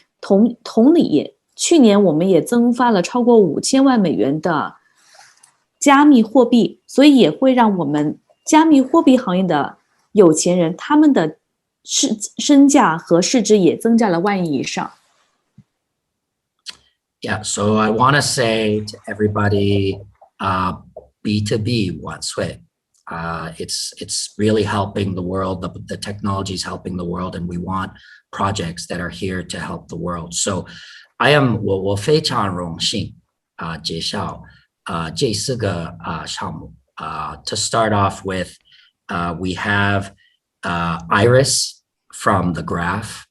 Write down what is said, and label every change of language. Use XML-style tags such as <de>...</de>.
<zh>同理，去年我们也增发了超过5000万美元的加密货币，所以也会让我们加密货币行业的有钱人，他们的身价和市值也增加了1万亿以上。</zh> <en>Yeah, so I want to say to everybody, B2B</en> <zh>万岁.</zh> <en>It's really helping the world. The technology is helping the world, and we want projects that are here to help the world.</en> <zh>So我非常荣幸介绍这4个项目。</zh> <en>To start off with, we have Iris from The Graph.</en>